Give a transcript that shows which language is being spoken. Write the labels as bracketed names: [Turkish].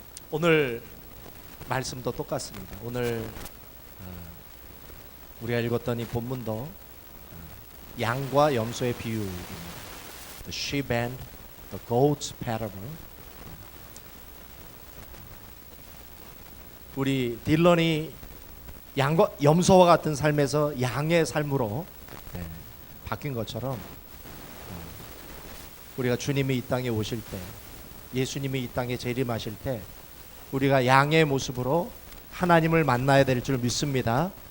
[Korean] 오늘 말씀도 똑같습니다. 오늘 우리가 읽었던 이 본문도 양과 염소의 비유입니다. [English] The sheep and the goats parable. [Korean] 우리 딜런이 양과 염소와 같은 삶에서 양의 삶으로 바뀐 것처럼 우리가 주님이 이 땅에 오실 때, 예수님이 이 땅에 재림하실 때 우리가 양의 모습으로 하나님을 만나야 될 줄 믿습니다.